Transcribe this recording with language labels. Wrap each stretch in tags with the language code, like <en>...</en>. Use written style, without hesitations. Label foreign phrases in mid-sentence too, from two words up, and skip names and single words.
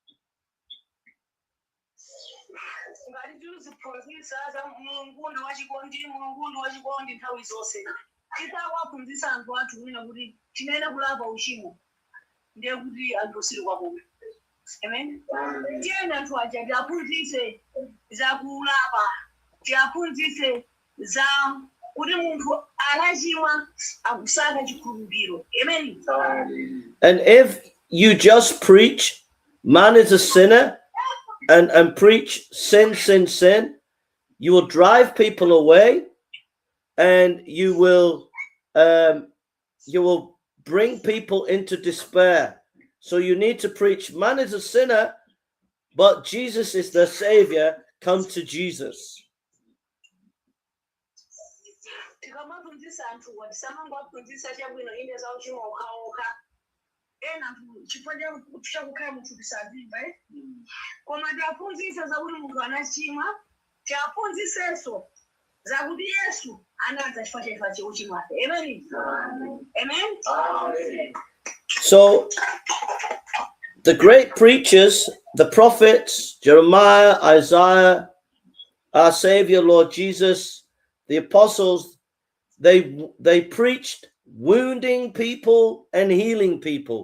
<en>Amen.</en> <ny>Tena tuaje tiaphunzise za kulapa, tiaphunzise za kuti munthu anachimwa akusaka chikhulupiriro.</ny> <en>Amen. And if you just preach man is a sinner and preach sin, you will drive people away, and you will bring people into despair. So you need to preach, man is a sinner, but Jesus is the Savior. Come to Jesus.</en> <ny>tikamabvunzisa anthu tisamangobvunzisa chabwino inde za uchimo okhaokha ena anthu chifukwa chakukhala munthu tisavimba koma tiaphunzisa zakuti munthu anachimwa tiaphunzisenso zakuti Yesu anadza chifukwa cha uchimo wake.</ny> <en>Amen. Amen. So the great preachers, the prophets, Jeremiah, Isaiah, our Savior, Lord Jesus, the apostles, they preached wounding people and healing people.</en>